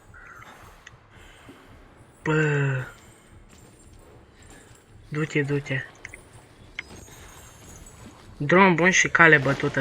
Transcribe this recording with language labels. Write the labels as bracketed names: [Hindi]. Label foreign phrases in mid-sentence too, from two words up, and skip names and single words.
[Romanian] Bă. Du-te, du-te. Drum bun și cale bătută.